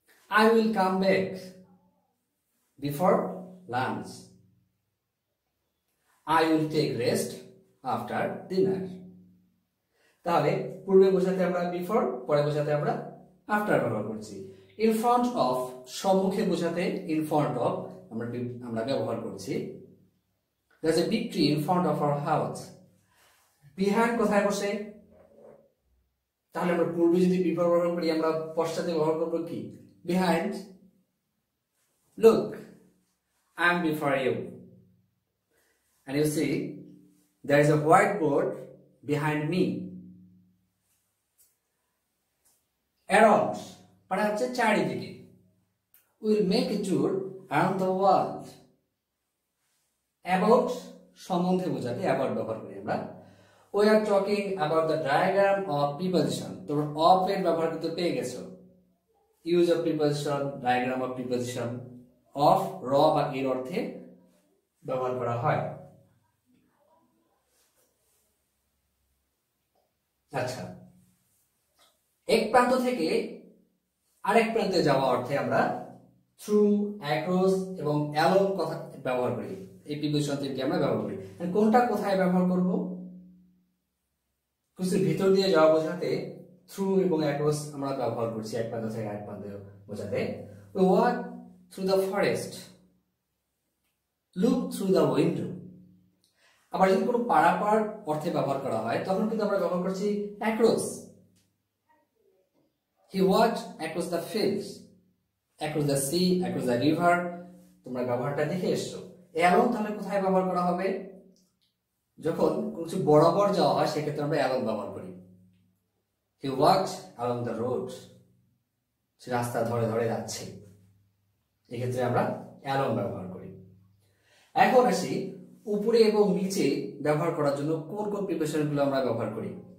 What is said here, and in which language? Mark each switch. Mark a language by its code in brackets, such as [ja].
[en] I will come back before lunch, I will take rest after dinner. [bn] তাহলে পূর্বে বোঝাতে আমরা বিফোর, পরে বোঝাতে আমরা আফটার ব্যবহার করছি। ইন ফ্রন্ট অফ সম্মুখে বোঝাতে ইন ফ্রন্ট অফ আমরা ব্যবহার করছি। [en] There's a big tree in front of our house. [bn] Behind কোথায় বসে? তাহলে আমরা পূর্বে যদি বিফোর ব্যবহার করি আমরা পশ্চাতে ব্যবহার করব কি? [en] Behind. Look, I'm before you. And you see, there is a whiteboard behind me. [bn] Around মানে হচ্ছে চারিদিকে। [en] We'll make a tour around the world. [bn] About সম্বন্ধে বোঝাতে about ব্যবহার করি আমরা। [en] We are talking about the diagram of preposition. [bn] তোমরা of এর ব্যবহার কিন্তু পেয়ে গেছো। [en] Use of preposition, diagram of preposition, [bn] of র বা এর অর্থে ব্যবহার করা হয়। আচ্ছা, এক প্রান্ত থেকে আরেক প্রান্তে যাওয়া অর্থে আমরা থ্রু, অ্যাক্রস এবং অ্যালং কথা ব্যবহার করি। এই প্রিপোজিশন তিনটি আমরা ব্যবহার করি। কোনটা কোথায় ব্যবহার করব? কিছু ভিতর দিয়ে যাওয়া বোঝাতে থ্রু এবং অ্যাক্রস আমরা ব্যবহার করছি, এক প্রান্ত থেকে আরেক প্রান্তে বোঝাতে। [en] We walk through the forest, look through the window। [bn] আবার যদি কোনো পারাপার অর্থে ব্যবহার করা হয় তখন কিন্তু আমরা ব্যবহার করছি across. [en] He walked across the fields, across the sea, across the river। [bn] তোমরা ব্যবহারটা দেখে এসছো। অ্যালং তাহলে কোথায় ব্যবহার করা হবে? যখন কিছু বরাবর যাওয়া হয় সেক্ষেত্রে আমরা অ্যালং ব্যবহার করি। [en] He walked along the road, [bn] সে রাস্তা ধরে ধরে যাচ্ছে, এক্ষেত্রে আমরা অ্যালং ব্যবহার করি। এখন আসি উপরে এবং নিচে ব্যবহার করার জন্য কোন কোন প্রিপোজিশনগুলো আমরা ব্যবহার করি।